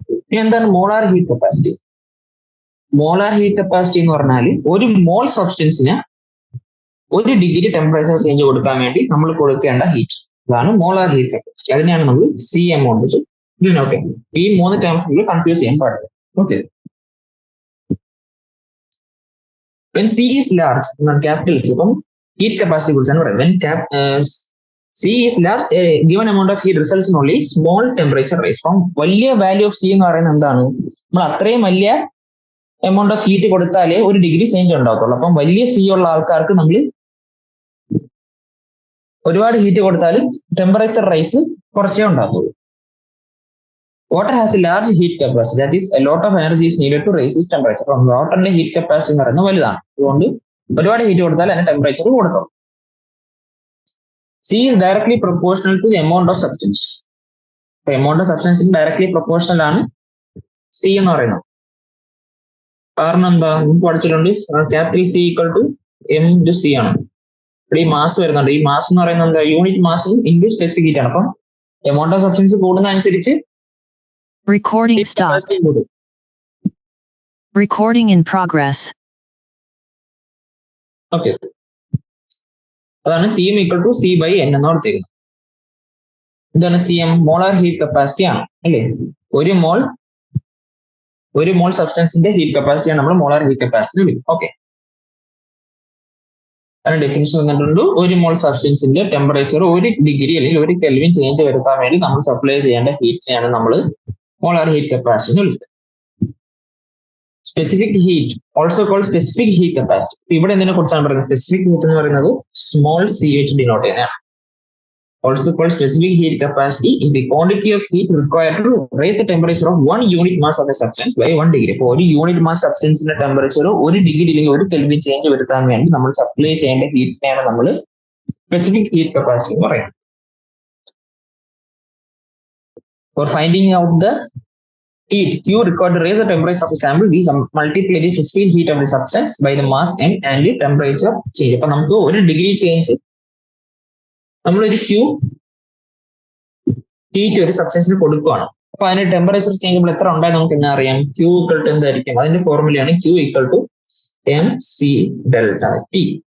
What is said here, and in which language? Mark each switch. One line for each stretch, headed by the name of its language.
Malayalam: ഇനി എന്താണ് molar heat capacity? Molar heat capacity എന്ന് പറഞ്ഞാൽ ഒരു മോൾ സബ്സ്റ്റൻസിന് 1 ഡിഗ്രി ടെമ്പറേച്ചർ ചേഞ്ച് കൊടുക്കാൻ വേണ്ടി നമ്മൾ കൊടുക്കേണ്ട ഹീറ്റ്, അതാണ് മോളാർ ഹീറ്റ് കപ്പാസിറ്റി. അതിനെയാണ് നമ്മൾ സി എം കൊണ്ട് നോട്ട് ചെയ്യുന്നത്. ഈ 3 ടേംസ് നമ്മൾ കൺഫ്യൂസ് ചെയ്യാൻ പാടില്ല.
English: okay, when C is large, capital C, അപ്പം heat capacity
Malayalam: കുറിച്ചാണ് പറയുന്നത്.
English: When C is large, a given amount of heat results in only small temperature rise.
Malayalam: അപ്പം വലിയ വാല്യൂ ഓഫ് സി എന്ന് പറയുന്നത് എന്താണ്? നമ്മൾ അത്രയും വലിയ എമൗണ്ട് ഓഫ് ഹീറ്റ് കൊടുത്താലേ 1 ഡിഗ്രി ചേഞ്ച് ഉണ്ടാകത്തുള്ളൂ. അപ്പം വലിയ സി ഉള്ള ആൾക്കാർക്ക് നമ്മൾ ഒരുപാട് ഹീറ്റ് കൊടുത്താലും ടെമ്പറേച്ചർ റൈസ് കുറച്ചേ ഉണ്ടാകുള്ളൂ.
English: Water has a large heat capacity, that is a lot of energy is needed to raise its temperature.
Malayalam: അപ്പം വാട്ടറിന്റെ ഹീറ്റ് കപ്പാസിറ്റി എന്ന് പറയുന്നത് വലുതാണ്, അതുകൊണ്ട് ഒരുപാട് ഹീറ്റ് കൊടുത്താൽ അതിന്റെ ടെമ്പറേച്ചർ കൊടുക്കും.
English: C is directly proportional to the amount of substance.
Malayalam: അപ്പൊ എമൗണ്ട് ഓഫ് സബ്സ്റ്റൻസിന് ഡയറക്ട്ലി പ്രൊപ്പോർഷണൽ ആണ് സി എന്ന് പറയുന്നത്. കാരണം എന്താ, നമുക്ക് പഠിച്ചിട്ടുണ്ട് capital C equal to M into C ആണ്. ഇവിടെ ഈ മാസ് വരുന്നുണ്ട്. ഈ മാസ് എന്ന് പറയുന്നത് എന്താ, unit mass into specific heat ആണ്. അപ്പം എമൗണ്ട് ഓഫ് സബ്സ്റ്റൻസ് കൂടുന്ന അനുസരിച്ച്
English: Recording stopped. Recording in progress.
Malayalam: Okay, അതാണ് C M equal to C by N എന്ന് കൊടുത്തിരിക്കുന്നത്. എന്താണ് C M? Molar heat capacity ആണ് അല്ലേ. ഒരു മോൾ സബ്സ്റ്റൻസിന്റെ ഹീറ്റ് കപ്പാസിറ്റിയാണ് നമ്മൾ മോളാർ ഹീറ്റ് കപ്പാസിറ്റി വിളിക്കും. ഓക്കെ, അതിന് ഡെഫിനിഷൻ തന്നിട്ടുണ്ട്. ഒരു മോൾ സബ്സ്റ്റൻസിന്റെ ടെമ്പറേച്ചർ 1 ഡിഗ്രി അല്ലെങ്കിൽ 1 കെൽവിൻ ചേഞ്ച് വരുത്താൻ വേണ്ടി നമ്മൾ സപ്ലൈ ചെയ്യേണ്ട ഹീറ്റിനെയാണ് നമ്മൾ മോളാർ ഹീറ്റ് കപ്പാസിറ്റി എന്ന് വിളിക്കുന്നത്.
English: Specific heat also called specific heat capacity.
Malayalam: ഇവിടെ എന്തിനെ കുറിച്ചാണ് പറയുന്നത്? സ്പെസിഫിക് ഹീറ്റ് എന്ന് പറയുന്നത് സ്മോൾ സി വെച്ച് ഡിനോട്ട് ചെയ്യുന്നതാണ്.
English: Also called specific heat capacity is the quantity of heat required to raise the temperature of 1 unit mass of a substance by 1 degree.
Malayalam: അപ്പോൾ ഒരു യൂണിറ്റ് മാസ് സബ്സ്റ്റൻസിന്റെ ടെമ്പറേച്ചർ 1 ഡിഗ്രി അല്ലെങ്കിൽ 1 kelvin change വരുത്താൻ വേണ്ടി നമ്മൾ supply ചെയ്യേണ്ട ഹീറ്റിനെയാണ് നമ്മൾ specific heat capacity എന്ന് പറയുന്നത്.
English: For finding out the heat Q required to raise the temperature of the sample, we multiply the specific heat of the substance by the mass m and the temperature change.
Malayalam: അപ്പൊ നമുക്ക് 1 degree change നമ്മളൊരു Q heat ഒരു സബ്സ്റ്റൻസിന് കൊടുക്കുകയാണ്. അപ്പൊ അതിന്റെ temperature change നമ്മൾ എത്ര ഉണ്ടായി നമുക്ക് എന്നാ അറിയാം? Q ഈക്വൽ ടു എന്തായിരിക്കും? അതിന്റെ ഫോർമുലയാണ് Q equal to MC delta T.